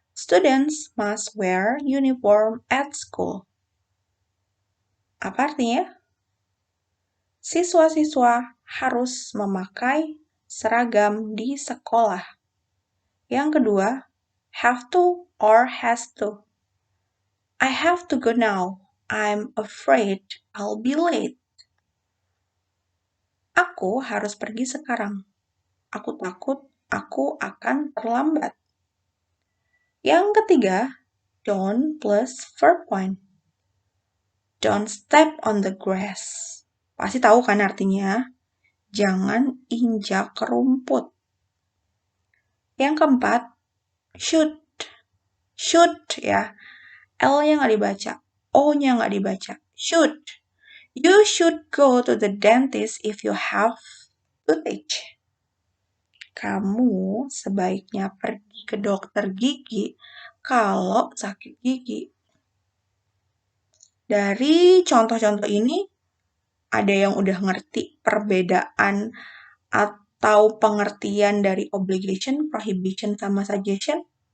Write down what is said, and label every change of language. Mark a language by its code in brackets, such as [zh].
[en] Students must wear uniform at school. [id] Apa artinya? Siswa-siswa harus memakai seragam di sekolah. Yang kedua, [en] have to or has to. I have to go now. I'm afraid I'll be late. [id] Aku harus pergi sekarang. Aku takut aku akan terlambat. Yang ketiga, [en] don't plus verb point. Don't step on the grass. [id] Pasti tahu kan artinya? Jangan injak rumput. Yang keempat, should. Should ya. L-nya nggak dibaca. O-nya nggak dibaca. Should. [en] You should go to the dentist if you have toothache. [id] Kamu sebaiknya pergi ke dokter gigi kalau sakit gigi. Dari contoh-contoh ini, ada yang udah ngerti perbedaan atau pengertian dari obligation, prohibition, sama suggestion?